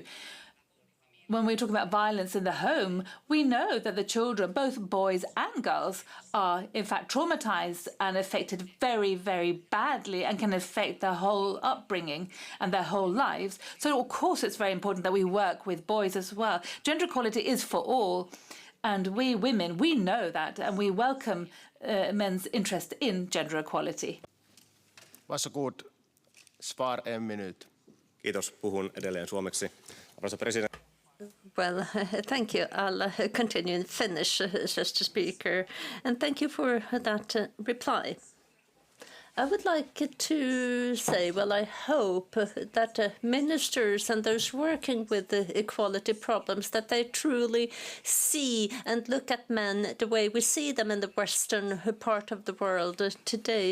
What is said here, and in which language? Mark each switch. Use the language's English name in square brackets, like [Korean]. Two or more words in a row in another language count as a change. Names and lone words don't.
[English] When we talk about violence in the home, we know that the children, both boys and girls, are in fact traumatized and affected very, very badly and can affect their whole upbringing and their whole lives. So, of course, it's very important that we work with boys as well. Gender equality is for all. And we women, we know that, and we welcome men's interest in gender equality. [Swedish] Varsågod, svar 1 minut. [Finnish] Kiitos, puhun edelleen suomeksi. Arvoisa president. [English] Well, thank you. I'll continue in Finnish, says the speaker. And thank you for that reply. I would like to say, well, I hope that ministers and those working with the equality problems, that they truly see and look at men the way we see them in the western part of the world today.